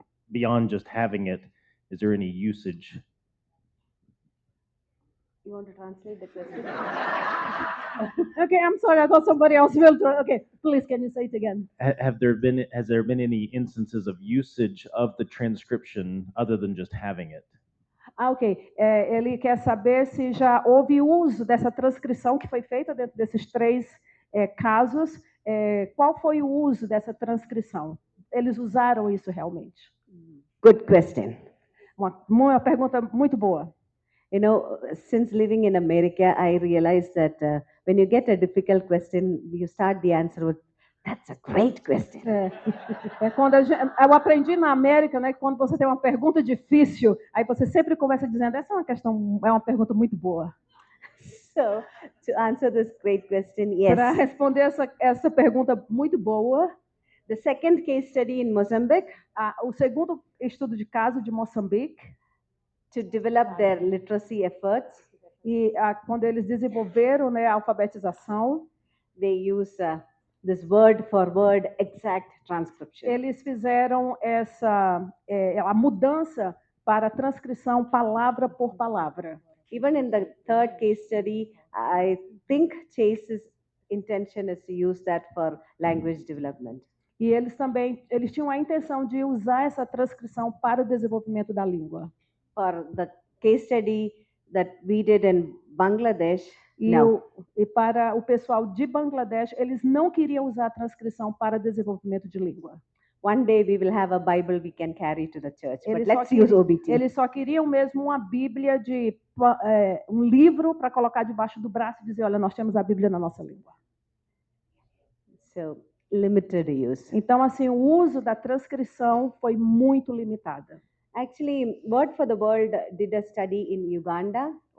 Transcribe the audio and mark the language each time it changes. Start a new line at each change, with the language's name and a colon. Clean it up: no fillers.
English: Beyond just having it, is there any usage? You want to translate the question? Okay, I'm sorry, I thought somebody else will. Okay, please, can you say it again? Has there been any instances of usage of the transcription other than just having it? Ok.
Portuguese: Ele quer saber se já houve uso dessa transcrição que foi feita dentro desses 3 casos. Qual foi o uso dessa transcrição? Eles usaram isso realmente?
English: Good question.
Portuguese: Uma pergunta muito boa.
English: You know, since living in America, I realized that when you get a difficult question, you start the answer with, "That's a great question."
Portuguese: Quando eu aprendi na América, né, que quando você tem uma pergunta difícil, aí você sempre começa dizendo, essa é uma pergunta muito boa.
English: So, to answer this great question, yes.
Portuguese: Para responder essa pergunta muito boa,
English: the second case study in Mozambique,
Portuguese: o segundo estudo de caso de Moçambique,
English: to develop their literacy efforts,
Portuguese: e quando eles desenvolveram, né, a alfabetização,
English: they use this word for word exact transcription.
Portuguese: Eles fizeram a mudança para a transcrição palavra por palavra.
English: Even in the third case study, I think Chase's intention is to use that for language development.
Portuguese: E eles tinham a intenção de usar essa transcrição para o desenvolvimento da língua.
English: For the case study that we did in Bangladesh,
Portuguese: e para o pessoal de Bangladesh, eles não queriam usar a transcrição para desenvolvimento de língua.
English: One day we will have a Bible we can carry to the church, but let's use OBT.
Portuguese: Eles só queriam mesmo uma Bíblia um livro para colocar debaixo do braço e dizer, olha, nós temos a Bíblia na nossa língua.
English: So, limited use.
Portuguese: Então, assim, o uso da transcrição foi muito limitada.
English: Actually, Word for the World did a study in Uganda.